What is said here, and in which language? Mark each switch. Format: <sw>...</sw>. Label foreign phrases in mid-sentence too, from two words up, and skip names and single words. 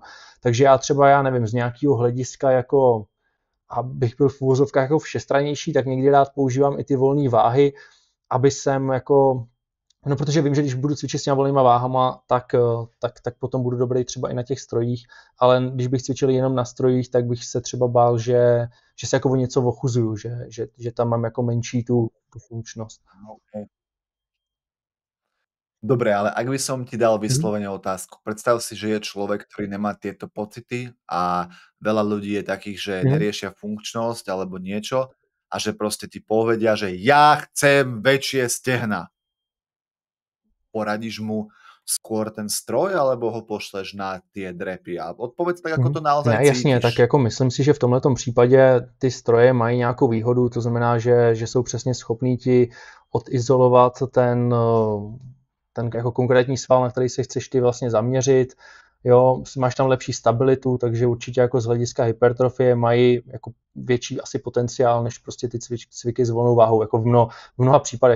<cs>Takže já nevím, z nějakého hlediska jako abych byl v úvozovkách jako všestranější, tak někdy rád používám i ty volné váhy, aby jsem jako no, protože vím, že když budu cvičit s těma volnýma váhama, tak potom budu dobrý třeba i na těch strojích, ale když bych cvičil jenom na strojích, tak bych se třeba bál, že se jako o něco ochuzuju, že tam mám jako menší tu funkčnost. Okay.</cs> <sk>Dobre, ale ak by som ti dal Mhm. vyslovene otázku. Predstav si, že je človek, ktorý nemá tieto pocity a veľa ľudí je takých, že Mhm. neriešia funkčnosť alebo niečo a že proste ti povedia, že ja chcem väčšie stehna. Poradíš mu skôr ten stroj alebo ho pošleš na tie drepy? A odpovedz tak, ako to naozaj</sk> <cs>Ne, jasně, tak</cs> <sk>cítiš.</sk> <cs>jako myslím si, že v tomhletom případě ty stroje mají nějakou výhodu, to znamená, že jsou přesně schopní ti odizolovat ten jako konkrétní sval, na který se chceš ty vlastně zaměřit. Jo, máš tam lepší stabilitu, takže určitě jako z hlediska hypertrofie mají jako větší asi potenciál než prostě ty cviky s volnou váhou, jako v mnoha případech.</cs>